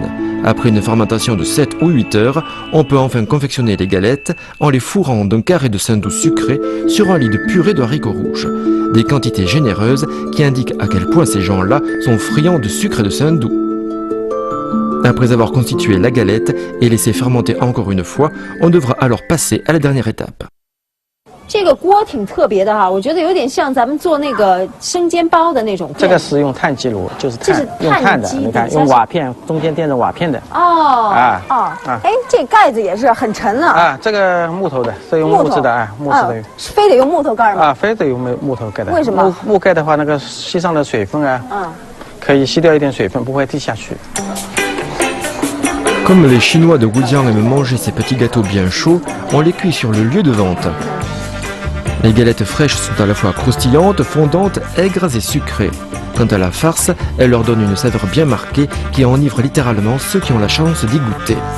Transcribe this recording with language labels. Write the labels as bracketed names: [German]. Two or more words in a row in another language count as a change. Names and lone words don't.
[French] Après une fermentation de 7 ou 8 heures, on peut enfin confectionner les galettes en les fourrant d'un carré de saindoux sucré sur un lit de purée de haricots rouges. Des quantités généreuses qui indiquent à quel point ces gens-là sont friands de sucre et de saindoux. Après avoir constitué la galette et laissé fermenter encore une fois, on devra alors passer à la dernière étape. [Chinese] 这个锅挺特别的哈，我觉得有点像咱们做那个生煎包的那种。这个是用炭鸡炉，就是炭，用炭的，你看用瓦片，中间垫着瓦片的。哦，哎，这盖子也是很沉啊。啊，这个木头的，是用木质的啊，木质的。非得用木头盖吗？啊，非得用木头盖的。为什么？木盖的话，那个吸上的水分啊，可以吸掉一点水分，不会滴下去。 [French] Comme les Chinois de Wujiang aiment manger ces petits gâteaux bien chauds, on les cuit sur le lieu de vente. Les galettes fraîches sont à la fois croustillantes, fondantes, aigres et sucrées. Quant à la farce, elle leur donne une saveur bien marquée qui enivre littéralement ceux qui ont la chance d'y goûter.